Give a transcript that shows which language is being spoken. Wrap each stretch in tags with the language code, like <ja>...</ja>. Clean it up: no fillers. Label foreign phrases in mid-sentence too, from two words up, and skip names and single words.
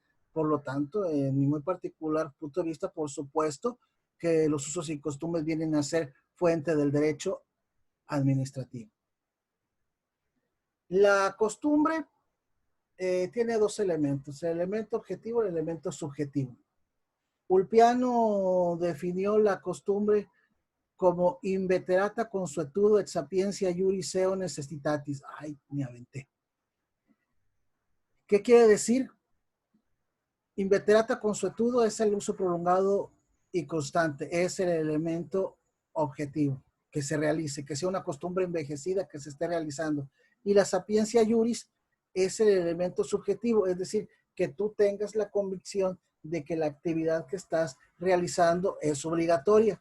<es>Por lo tanto, en mi muy particular punto de vista, por supuesto que los usos y costumbres vienen a ser fuente del derecho administrativo. La costumbre tiene dos elementos, el elemento objetivo y el elemento subjetivo. Ulpiano definió la costumbre como</es> <la>inveterata consuetudo et sapientia iuris eo necessitatis.</la> <es>Ay, me aventé. ¿Qué quiere decir?</es> <la>Inveterata consuetudo</la> <es>es el uso prolongado y constante, es el elemento objetivo, que se realice, que sea una costumbre envejecida que se esté realizando. Y la</es> <la>sapiencia iuris</la> <es>es el elemento subjetivo, es decir, que tú tengas la convicción de que la actividad que estás realizando es obligatoria.</es>